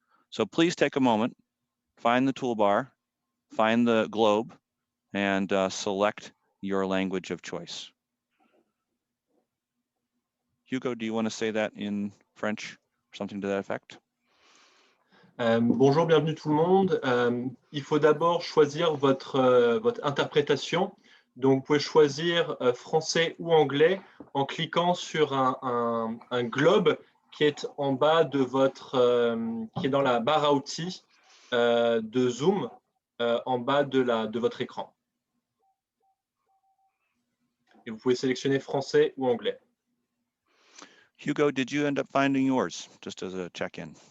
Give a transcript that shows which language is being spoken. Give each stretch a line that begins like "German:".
English: So please take a moment, find the toolbar, find the globe, and select your language of choice. Hugo, do you want to say that in French or something to that effect?
French: Bonjour, bienvenue tout le monde. Il faut d'abord choisir votre interprétation. Donc, vous pouvez choisir français ou anglais en cliquant sur un globe qui est en bas de qui est dans la barre à outils de Zoom, en bas de votre écran. Et vous pouvez sélectionner français ou anglais.
English: Hugo, did you end up finding yours, just as a check-in?